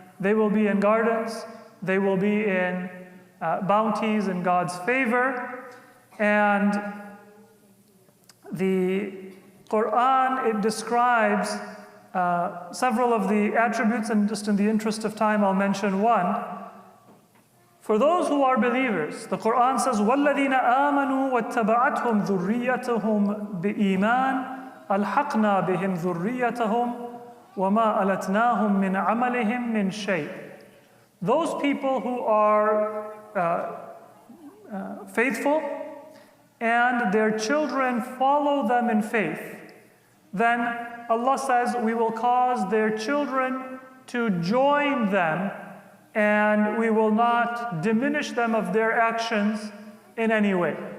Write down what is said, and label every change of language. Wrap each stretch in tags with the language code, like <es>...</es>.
<en>They will be in gardens, they will be in bounties in God's favor, and the Quran, it describes several of the attributes, and just in the interest of time, I'll mention one. For those who are believers, the Quran says,</en> <ar>وَالَّذِينَ آمَنُوا وَاتَّبَعَتْهُمْ ذُرِّيَّتُهُمْ بِإِيمَانٍ أَلْحَقْنَا بِهِمْ ذُرِّيَّتَهُمْ وَمَا أَلَتْنَاهُمْ مِنْ عَمَلِهِمْ مِنْ شَيْءٍ.</ar> <en>Those people who are faithful and their children follow them in faith, then Allah says we will cause their children to join them, and we will not diminish them of their actions in any way.</en>